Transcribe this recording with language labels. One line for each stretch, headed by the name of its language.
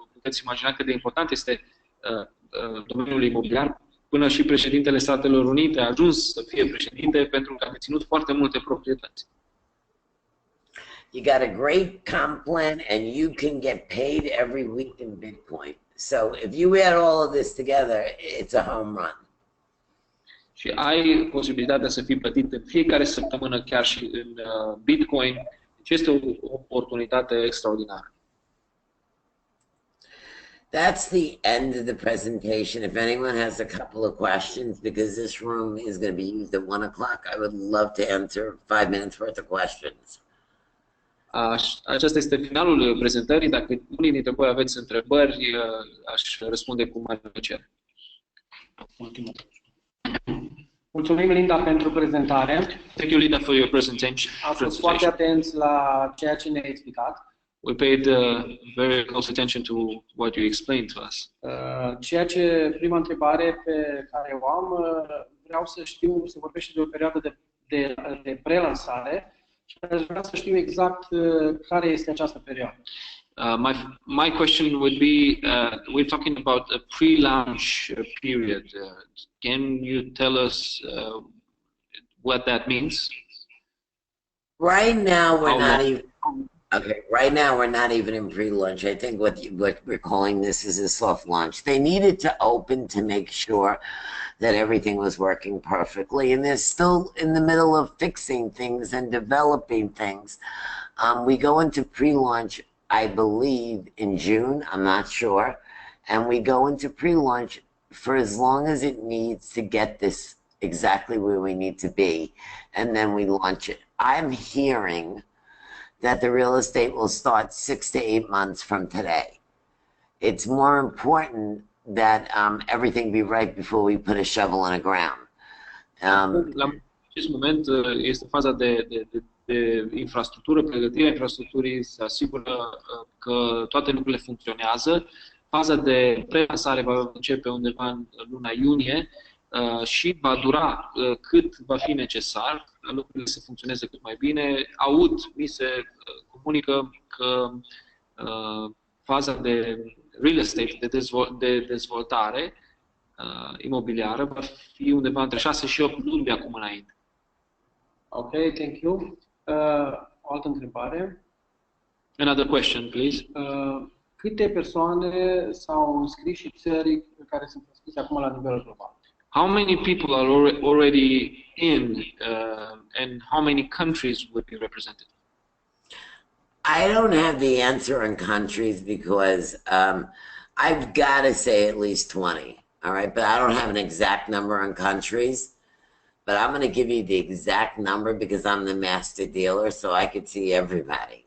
Romanian: Puteți imagina cât de important este domeniul imobiliar. Până și președintele Statelor Unite a ajuns să fie președinte pentru că a deținut foarte multe proprietăți.
English: You got a great comp plan and you can get paid every week in Bitcoin. So if you add all of this together, it's a home run.
Romanian: Și ai posibilitatea să fii plătit în fiecare săptămână chiar și în Bitcoin. Deci este o oportunitate extraordinară.
English: That's the end of the presentation. If anyone has a couple of questions, because this room is going to be used at 1 o'clock, I would love to answer 5 minutes worth of questions.
Romanian: Acesta este finalul prezentării. Dacă unii dintre voi aveți întrebări, aș răspunde cu mare plăcere. Mulțumim, Linda, pentru prezentare.
English: Thank you, Linda, for your presentation.
Romanian: Am fost foarte atenți la ceea ce ne-ai explicat.
English: We paid very close attention to what you explained to us.
Romanian: Prima întrebare pe care o am, vreau să știu, se vorbește de o perioadă de prelansare și aș vrea să știu exact care este această perioadă.
English: My question would be, we're talking about a pre-launch period. Can you tell us what that means? Right now, we're not even. Okay, right now we're not even in pre-launch. I think what we're calling this is a soft launch. They needed to open to make sure that everything was working perfectly, and they're still in the middle of fixing things and developing things. We go into pre-launch, I believe, in June. I'm not sure, and we go into pre-launch for as long as it needs to get this exactly where we need to be, and then we launch it. I'm hearing that the real estate will start 6 to 8 months from today. It's more important that everything be right before we put a shovel in the ground.
Romanian: La acest moment este faza de infrastructură, pregătirea infrastructurii, se asigură că toate lucrurile funcționează. Faza de prelansare va începe undeva în luna iunie și va dura cât va fi necesar, lucrurile să funcționeze cât mai bine. Mi se comunică că faza de real estate, de dezvoltare imobiliară, va fi undeva între 6 și 8 luni de acum înainte.
English: Ok, thank you.
Romanian: O altă întrebare.
English: Another question, please.
Romanian: Câte persoane s-au înscris și țări care sunt înscrise acum la nivel global?
English: How many people are already in, and how many countries would be represented? I don't have the answer in countries because I've got to say at least 20, all right? But I don't have an exact number in countries. But I'm going to give you the exact number because I'm the master dealer, so I could see everybody.